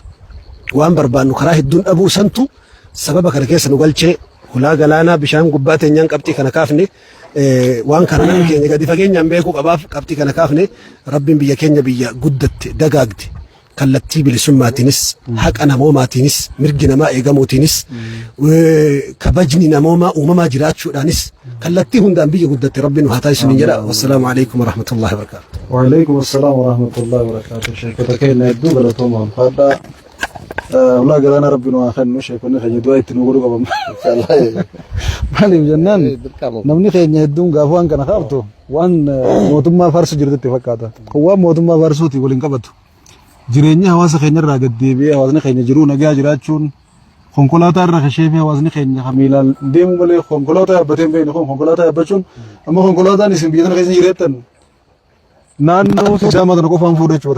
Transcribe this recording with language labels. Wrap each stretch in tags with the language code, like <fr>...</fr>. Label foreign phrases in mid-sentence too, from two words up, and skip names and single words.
<om>Waan barbaannu karaa hedduun dhabuu santu sababa kana keessa nu galchee hulaa galaanaa bishaan gubbaa teenyaan qabxii kana kaafne waan kana namni keenya gadi fageenyaan beekuu qabaaf qabxii kana kaafne rabbiin biyya keenya biyya guddatte dagaagde kallattii bilisummaatiinis haqa namoomaatiinis mirgi namaa eegamuutiinis kabajni namoomaa uumamaa jiraachuudhaanis kallattii hundaan biyya guddatte rabbiin nu haa taasisu jedha.</om> <ar>والسلام عليكم ورحمة الله وبركاته. وعليكم السلام ورحمة الله وبركاته.</ar> <om>Sheekota keenya hedduu galatoomaa fadhaa. Hulaa galaanaa rabbi nu haa kennu sheekonni keenya du'aa itti nu godhu qabamu. Maaliif jennaan namni keenya hedduun gaafa waan kana kaaftu waan mootummaa farsu jirtutti fakkaata. Kun waan mootummaa farsuuti waliin qabatu. Jireenya hawaasa keenya irraa gad deebi'ee hawaasni keenya jiruu nagaa jiraachuun konkolaataa irra kashee fi hawaasni keenya hamiilaan deemu malee konkolaataa yaabbatee hin beekne konkolaataa yaabbachuun amma konkolaataan isin biyya kana keessa jireettan naannoo sidaamaa kana qofaan fuudha jechuudha.</om>